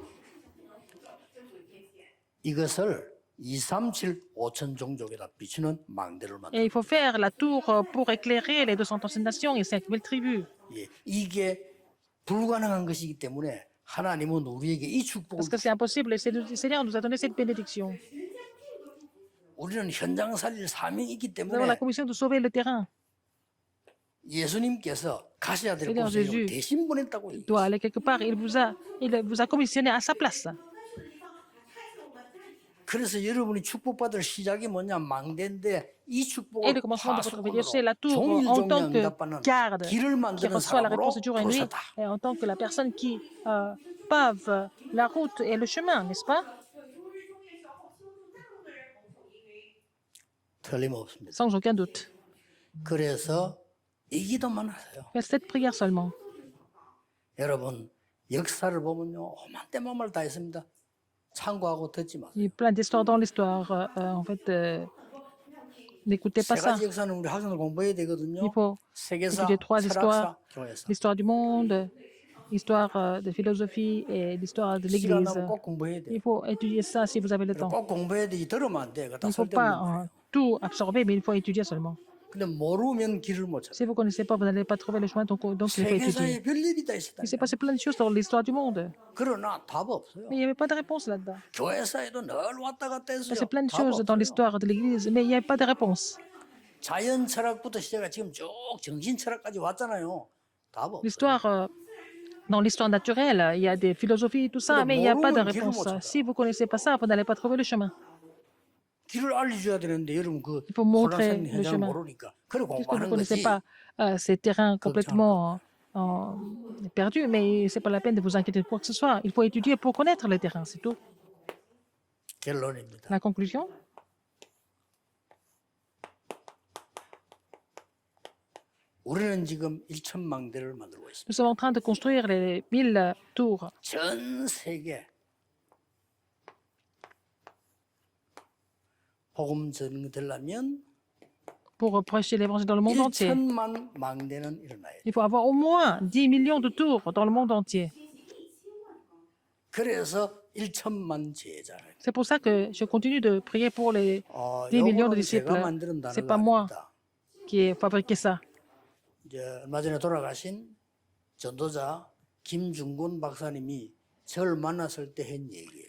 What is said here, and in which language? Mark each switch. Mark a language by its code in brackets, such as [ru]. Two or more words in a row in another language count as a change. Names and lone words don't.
[ko] 이것을 237 5천 종족에다 비추는 망대를 만들. [fr] Et il faut faire la tour pour éclairer les 230 nations et 5000 tribus. [ko] 예, 이게 불가능한 것이기 때문에 하나님은 우리에게 이 축복을 [fr] Parce que c'est impossible. Et le Seigneur nous a donné cette bénédiction. [ko] 우리는 현장 살릴 사명이 있기 [fr] Nous avons la [ko] 때문에 [fr] commission de sauver le terrain. [ko] 예수님께서 가셔야 될 [fr] Seigneur [ko] 곳에 [fr] Jésus [ko] 대신 보냈다고. [fr] Il doit aller quelque part. Il vous a commissionné à sa place. [ko] 그래서 여러분이 축복받을 시작이 뭐냐 망대인데 이 [fr] Et [ko] 축복을 [fr] le commencement de votre [ko] 파수꾼으로 [fr] vie, c'est la tour [ko] 종일 [fr] en [ko] 종일 [fr] tant que [ko] 응답받는 [fr] garde [ko] 길을 [fr] qui [ko] 만드는 [fr] reçoit la [ko] 사람으로 [fr] réponse jour et nuit, [ko] 부르셨다. [fr] et en tant que la personne qui pave la route et le chemin, n'est-ce pas? [ko] 틀림없습니다. [fr] Sans aucun doute. [ko] 그래서 이 기도만 하세요. [fr] Faites cette prière seulement. [ko] 여러분 역사를 보면요 오만 때만을 다 했습니다. 참고하고 듣지 마세요. [fr] Il y a plein d'histoires dans l'histoire. En fait, n'écoutez pas [ko] 세 [fr] ça. [ko] 가지 역사는 우리 학생들 공부해야 되거든요. [fr] Il faut [ko] 세계사, [fr] étudier 3 [ko] 철학사, [fr] histoires. [ko] 교회사. [fr] L'histoire du monde, l'histoire de philosophie et l'histoire de [ko] 시간 [fr] l'Église. [ko] 나면 꼭 공부해야 돼요. [fr] Il faut étudier ça si vous avez le temps. [ko] 꼭 공부해야 되지 들으면 안 돼. 그거 다 [fr] Il ne faut [ko] 쓸데없는 [fr] pas [ko] 거예요. [fr] tout absorber, mais il faut étudier seulement. [ko] 근데 모르면 길을 못 찾아. [fr] Si vous ne connaissez pas, vous n'allez pas trouver le chemin, donc il faut étudier. [ko] 세계사에 별일이 다 있었다. [fr] Il s'est passé plein de choses dans l'histoire du monde, [ko] 그러나 답 없어요. [fr] mais il n'y avait pas de réponse là-dedans. [ko] 교회사에도 늘 왔다 갔다 [fr] Il [ko] 했어요. [fr] y a plein de [ko] 답 [fr] choses dans [ko] 없어요. [fr] l'histoire de l'Église, mais il n'y avait pas de réponse. [ko] 자연 철학부터 시작해 지금 쭉 정신 철학까지 왔잖아요. 답 없어요. [fr] L'histoire, dans l'histoire naturelle, il y a des philosophies, tout ça, mais il n'y a pas de réponse. Si vous ne connaissez pas ça, vous n'allez pas trouver le chemin. [ko] 길을 알려줘야 되는데 여러분 그 [fr] Il faut montrer [ko] 혼란스러운 [fr] le [ko] 현장을 [fr] chemin. [ko] 모르니까 그래 [fr] Puisque vous ne [ko] 공부하는 [fr] connaissez [ko] 거지. [fr] pas ces terrains complètement perdus, mais ce n'est pas la peine de vous inquiéter de quoi que ce soit. Il faut étudier pour connaître le terrain, c'est tout. [ko] 결론입니다. [fr] La conclusion, [ko] 우리는 지금 1천망대를 만들고 있습니다. [fr] nous sommes en train de construire les 1000 tours. [ko] 전 세계 복음 전되려면 [fr] Pour prêcher l'évangile dans le monde entier. [ko] 1천만 망대는 일어나야 돼. [fr] Il faut avoir au moins 10 millions de tours dans le monde entier. [ko] 그래서 1천만 제자를. [fr] C'est pour ça que je continue de prier pour les 10 millions de [ko] 요거는 제가 [fr] disciples. [ko] 만드는 [fr] C'est [ko] 단어가 [fr] pas moi [ko] 아닙니다. [fr] qui ai fabriqué ça. [ko] 이제 얼마 전에 돌아가신 전도자 김중곤 박사님이 저를 만났을 때 한 얘기예요.